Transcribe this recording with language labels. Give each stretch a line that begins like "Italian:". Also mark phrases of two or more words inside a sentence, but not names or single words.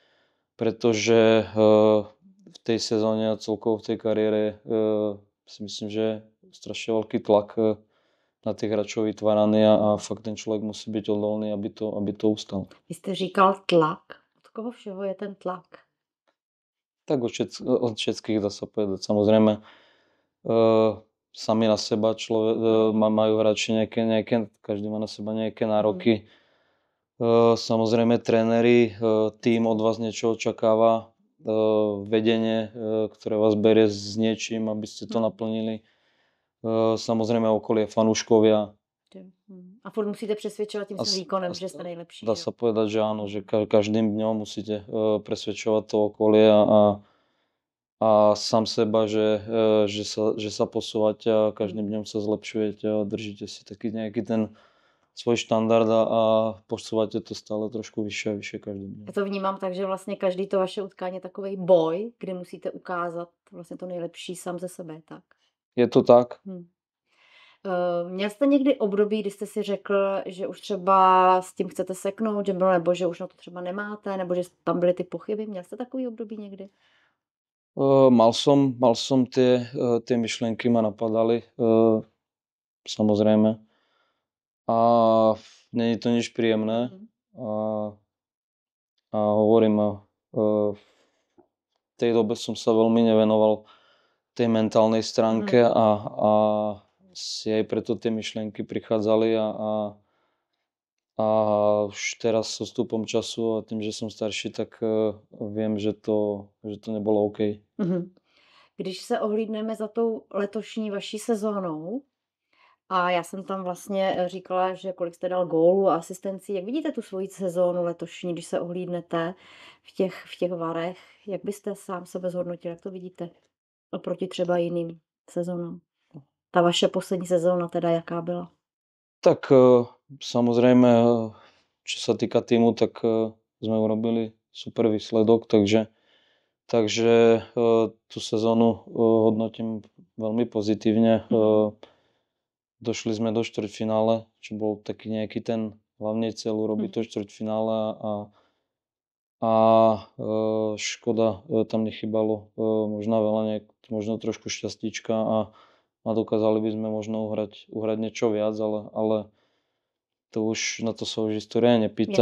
Slovak: v tej sezóne a celkovo v tej kariére si myslím, že je strašne veľký tlak
Czech: na těch hráčů vytváraný a fakt ten člověk musí být odolný, aby to ustal. Vy jste říkal tlak. Od koho všeho je ten tlak?
Slovak: Tak od všetkých dá sa povedať. Samozrejme, sami na seba majú hráči nejaké, každý má na seba nejaké nároky. Samozrejme tréneri, tým od vás niečo očakáva, vedenie, ktoré vás berie s niečím, aby ste to naplnili. Samozrejme okolie, fanúškovia.
Czech: A furt musíte přesvědčovat tím svým výkonem, že jste nejlepší.
Slovak: Dá sa povedať, že áno, že každým dňom musíte presvedčovať to okolie a sám seba, že sa posúvate a každým dňom sa zlepšujete a držíte si taký nejaký ten svoj štandard a posúvate to stále trošku vyššie a vyššie každým dňom.
Czech: Já to vnímám tak, že vlastně každý to vaše utkání je takovej boj, kdy musíte ukázat vlastně to nejlepší sám ze sebe, tak?
Slovak: Je to tak.
Czech: Měl jste někdy období, kdy jste si řekl, že už třeba s tím chcete seknout, že bylo, nebo že už na to třeba nemáte, nebo že tam byly ty pochyby? Měl jste takový období někdy?
Slovak: Mal som tie myšlienky ma napadali, samozrejme. A není to nič príjemné. A hovorím, v tej dobe som sa veľmi nevenoval tej mentálnej stránke a si aj preto tie myšlienky prichádzali a už teraz s odstupom času a tým, že som starší, tak viem, že to nebolo OK.
Czech: Když se ohlídneme za tou letošní vaší sezónou, a já jsem tam vlastně říkala, že kolik jste dal gólů a asistencí, jak vidíte tu svoji sezónu letošní, když se ohlídnete v těch varech, jak byste sám sebe zhodnotil, jak to vidíte oproti třeba jiným sezónám? Ta vaše poslední sezóna teda jaká byla?
Slovak: Tak samozrejme, čo sa týka týmu, tak sme urobili super výsledok, takže tú sezónu hodnotím veľmi pozitívne. Došli sme do štvrťfinále, čo bol taký nejaký ten hlavný cieľ urobiť to štvrťfinále a škoda, tam nechybalo možno veľa, možno trošku šťastíčka a dokázali by sme možno uhrať niečo viac, ale to už, na to sa už história nepýta.